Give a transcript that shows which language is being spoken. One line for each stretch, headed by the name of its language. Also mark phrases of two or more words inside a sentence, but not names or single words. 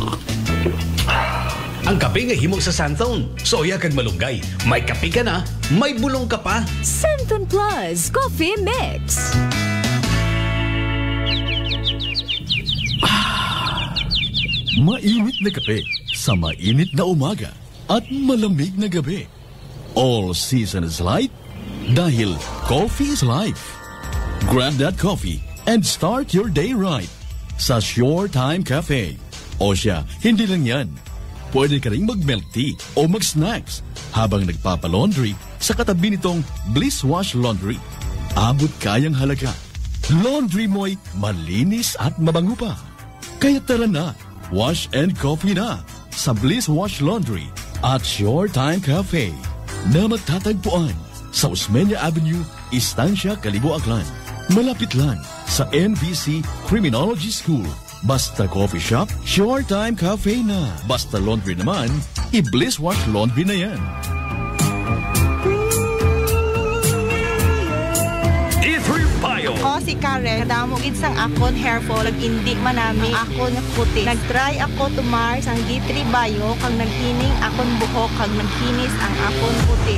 Hiligaynon: Ang kape nga himog sa Santon. Soya kag malunggay. May kape ka na, may bulong ka pa. Santon Plus Coffee Mix.
Filipino: Mainit na kape sa mainit na umaga at malamig na gabi.
English: All season is light dahil coffee is life. Grab that coffee and start your day right sa Shore Time Cafe.
Filipino: O siya, hindi lang yan. Pwede ka rin mag-milk tea o mag-snacks habang nagpapalaundry sa katabi nitong Bliss Wash Laundry. Abot kayang halaga laundry mo'y malinis at mabango pa. Kaya tara na,
English: wash and coffee
Filipino: na sa Bliss Wash Laundry at Shore Time Cafe na magtatagpuan sa Osmeña Avenue, Estancia, Calibo, Aklan. Malapit lang sa NVC Criminology School. Basta
English: coffee shop,
Filipino: Shore Time Cafe na. Basta laundry naman, i-Bliss Wash Laundry na yan.
Hiligaynon: O si Karen, kadamugid sang akon
English: hair fall,
Hiligaynon: nag-indi manami akon na puti. Nag-try ako tumar sang D3 Bio, kang naghining akon buhok, kang naghinis ang akon puti.